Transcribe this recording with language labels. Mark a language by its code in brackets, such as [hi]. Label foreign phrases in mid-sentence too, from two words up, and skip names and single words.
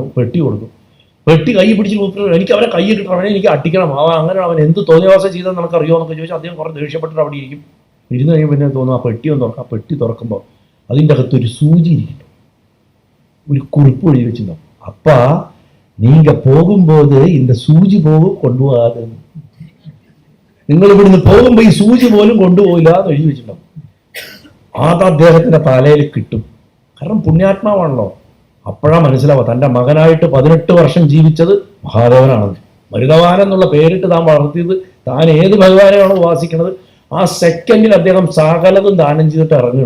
[ml] പെട്ടി കൊടുക്കും. പെട്ടി കൈ പിടിച്ച് എനിക്ക് അവനെ കൈ കിട്ടണം, അവനെ എനിക്ക് അട്ടിക്കണം. അങ്ങനെ അവൻ എന്ത് തോന്നിയവാസം ചെയ്തെന്ന് നമുക്കറിയോ എന്നൊക്കെ ചോദിച്ചാൽ അദ്ദേഹം കുറേ ദേഷ്യപ്പെട്ടിട്ട് അവിടെ ഇരിക്കും. ഇരുന്ന് കഴിയുമ്പോൾ പിന്നെ തോന്നും ആ പെട്ടി ഒന്ന് തുറക്കാം. പെട്ടി തുറക്കുമ്പോൾ അതിൻ്റെ അകത്ത് ഒരു സൂചി ഇരിക്കുന്നു, ഒരു കുറിപ്പ് എഴുതി വെച്ചിട്ടുണ്ടാവും. [ta] അപ്പാ நீங்க போகும்போது இந்த சூஜி போகும் கொண்டு போகாது. [ml] നിങ്ങൾ ഇവിടുന്ന് പോകുമ്പോൾ ഈ സൂചി പോലും കൊണ്ടുപോയില്ല എന്ന് എഴുതി വെച്ചിട്ടുണ്ടാവും. അത് അദ്ദേഹത്തിന്റെ തലയിൽ കിട്ടും. കാരണം പുണ്യാത്മാവാണല്ലോ. അപ്പോഴാ മനസ്സിലാവുക തൻ്റെ മകനായിട്ട് 18 വർഷം ജീവിച്ചത് മഹാദേവനാണെന്ന്. മരുതവാൻ എന്നുള്ള പേരിട്ട് താൻ വളർത്തിയത് താൻ ഏത് ഭഗവാനെയാണോ ഉപാസിക്കുന്നത് ആ സെക്കൻഡിൽ അദ്ദേഹം സകലതും ദാനം ചെയ്തിട്ട് ഇറങ്ങും.